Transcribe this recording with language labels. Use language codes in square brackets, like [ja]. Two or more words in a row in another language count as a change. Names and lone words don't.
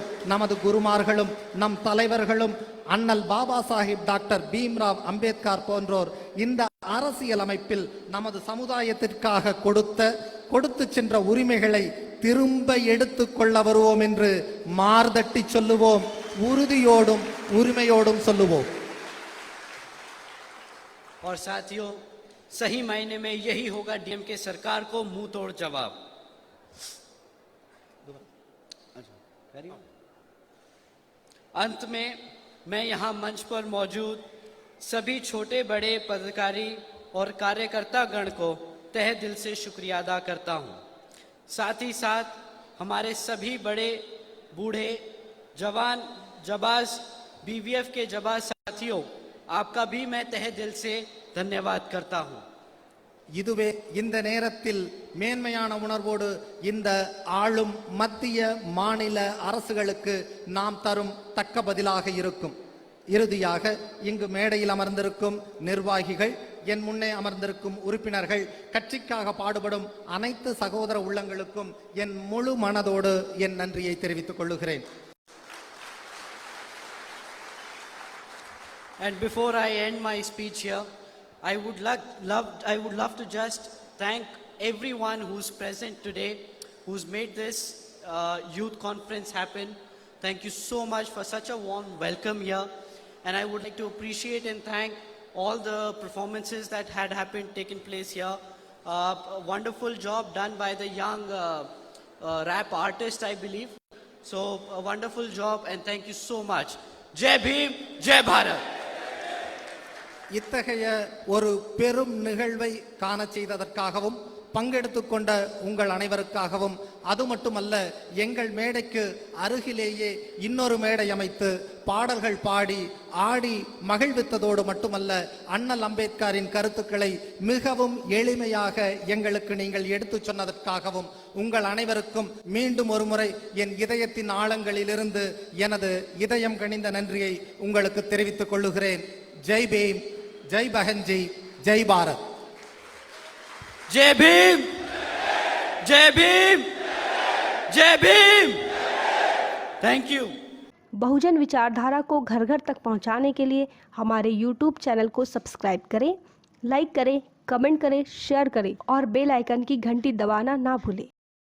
[ta] நமது குருமார்களும் நம் தலைவர்களும் அண்ணல் பாபா சாஹிப் டாக்டர் பீம்ராவ் அம்பேத்கர் போன்றோர் இந்த அரசியல் அமைப்பில் நமது சமுதாயத்திற்காக கொடுத்து சென்ற உரிமைகளை திரும்ப எடுத்துக் கொள்ள வருவோம் என்று மார்தட்டி சொல்லுவோம். உறுதியோடும் உரிமையோடும் சொல்லுவோம். [hi] और साथियों, सही मायने में यही होगा डीएमके सरकार को मुंह तोड़ जवाब। अंत में मैं यहाँ मंच पर मौजूद सभी छोटे बड़े पदाधिकारी और कार्यकर्ता गण को तहे दिल से शुक्रिया अदा करता हूँ। साथ ही साथ हमारे सभी बड़े बूढ़े जवान जबाज बीवीएफ के जबाज साथियों, आपका भी मैं तहे दिल से धन्यवाद करता हूँ। [ta] இதுவே இந்த நேரத்தில் மேன்மையான உணர்வோடு இந்த ஆளும் மத்திய மாநில அரசுகளுக்கு நாம் தரும் தக்க பதிலாக இருக்கும். இறுதியாக இங்கு மேடையில் அமர்ந்திருக்கும் நிர்வாகிகள், என் முன்னே அமர்ந்திருக்கும் உறுப்பினர்கள், கட்சிக்காக பாடுபடும் அனைத்து சகோதர உள்ளங்களுக்கும் என் முழு மனதோடு என் நன்றியை தெரிவித்துக் கொள்ளுகிறேன். [en] And before I end my speech here, I would love to just thank everyone who's present today, who's made this youth conference happen. Thank you so much for such a warm welcome here. And I would like to appreciate and thank all the performances that had taken place here. A wonderful job done by the young rap artist, I believe. So a wonderful job and thank you so much. [hi] जय भीम, जय भारत. [ta] இத்தகைய ஒரு பெரும் நிகழ்வை காண செய்ததற்காகவும் பங்கெடுத்துக் கொண்ட உங்கள் அனைவருக்காகவும், அது மட்டுமல்ல, எங்கள் மேடைக்கு அருகிலேயே இன்னொரு மேடை அமைத்து பாடல்கள் பாடி ஆடி மகிழ்வித்ததோடு மட்டுமல்ல, அண்ணல் அம்பேத்கரின் கருத்துக்களை மிகவும் எளிமையாக எங்களுக்கு நீங்கள் எடுத்துச் சொன்னதற்காகவும் உங்கள் அனைவருக்கும் மீண்டும் ஒருமுறை என் இதயத்தின் ஆழங்களிலிருந்து எனது இதயம் கனிந்த நன்றியை உங்களுக்கு தெரிவித்துக் கொள்ளுகிறேன். [hi] जय भीम, जय बहनजी, जय भारत. जय भीम, जय भीम, जय भीम. [en] thank you. [hi] बहुजन विचारधारा को घर घर तक पहुंचाने के लिए हमारे YouTube चैनल को सब्सक्राइब करें, लाइक करें, कमेंट करें, शेयर करें और [en] bell icon [hi] की घंटी दबाना ना भूलें.